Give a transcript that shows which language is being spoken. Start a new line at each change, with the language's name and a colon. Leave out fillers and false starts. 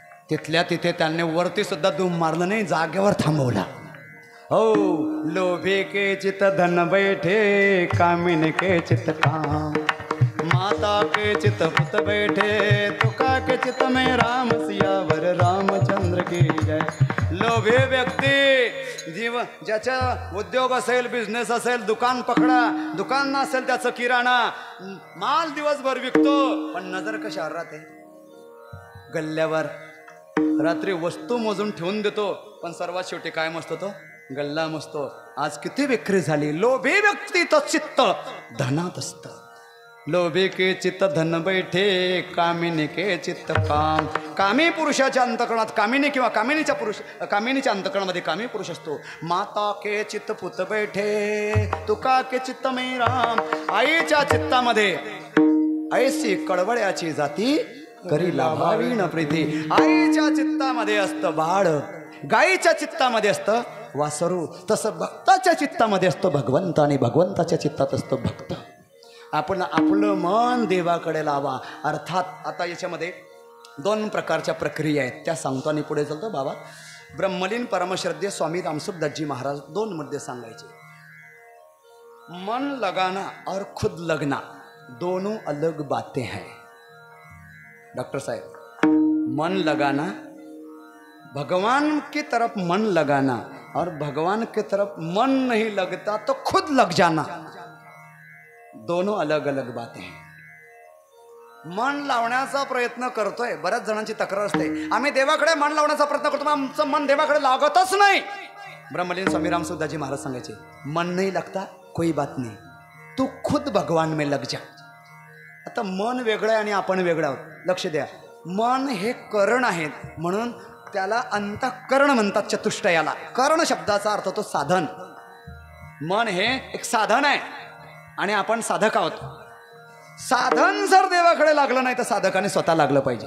Marathi: तिथल्या तिथे त्यांनी वरती सुद्धा धूम मारलं नाही, जागेवर थांबवला.
Hindi: हो, लोभे के चित्त धन बैठे, कामिन के चित्त काम. माता के चित्त पुत बैठे, तुका के चित्त में राम सियावर रामचंद्र की जय.
Marathi: लोभे व्यक्ती जीवन, ज्याचा उद्योग असेल, बिझनेस असेल, दुकान पकडा, दुकान नसेल त्याचं किराणा माल दिवसभर विकतो, पण नजर कशावर राहते? गल्ल्यावर. रात्री वस्तू मोजून ठेवून देतो, पण सर्वात शेवटी काय मसतो तो? गल्ला मसतो. आज किती विक्री झाली? लोभी व्यक्तीचं चित्त धनात असतं.
Hindi: लोभी के चित्त धन बैठे, कामिनी के चित्त काम.
Marathi: कामी पुरुषाच्या अंतकरणात कामिनी किंवा कामिनीच्या अंतकरणामध्ये कामी पुरुष असतो.
Hindi: माता के चित्त पुत बैठे, तुका के चित्त में राम.
Marathi: आईच्या चित्तामध्ये ऐसी कळवळ्याची जाती, करी लाभावी न प्रीती. आईच्या चित्तामध्ये असतं बाळ, गाईच्या चित्तामध्ये असतं वासरू, तसं भक्ताच्या चित्तामध्ये असतं भगवंत आणि भगवंताच्या चित्तात असतं भक्त. आपण आपलं मन देवाकडे लावा. अर्थात आता याच्यामध्ये 2 प्रकारच्या प्रक्रिया आहेत, त्या सांगतो आणि पुढे चालतो. बाबा ब्रह्मलीन परमश्रद्धेय स्वामी रामसुखदासजी महाराज 2 मुद्दे सांगायचे.
Hindi: मन लगाना और खुद लगना दोनों अलग बातें हैं. डॉक्टर साहब, मन लगाना, भगवान की तरफ मन लगाना और भगवान के तरफ मन नहीं लगता तो खुद लग जाना, दोनों अलग अलग बातें हैं.
Marathi: मन लावण्याचा प्रयत्न करतोय, बऱ्याच जणांची तक्रार असते, आम्ही देवाकडे मन लावण्याचा प्रयत्न करतो, आमचं मन देवाकडे लागतच नाही. ब्रह्मलीन स्वामी रामसुद्धाजी महाराज सांगायचे,
Hindi: मन नहीं लगता कोई बात नहीं, तू खुद भगवान में लग जा.
Marathi: आता मन वेगळं आहे आणि आपण वेगळं आहोत. लक्ष द्या, मन हे करण आहेत, म्हणून त्याला अंतःकरण म्हणतात चतुष्टयाला. करण शब्दाचा अर्थ तो साधन. मन हे एक साधन आहे आणि आपण साधक आहोत. साधन जर देवाकडे लागलं नाही तर साधकाने स्वतः लागलं पाहिजे.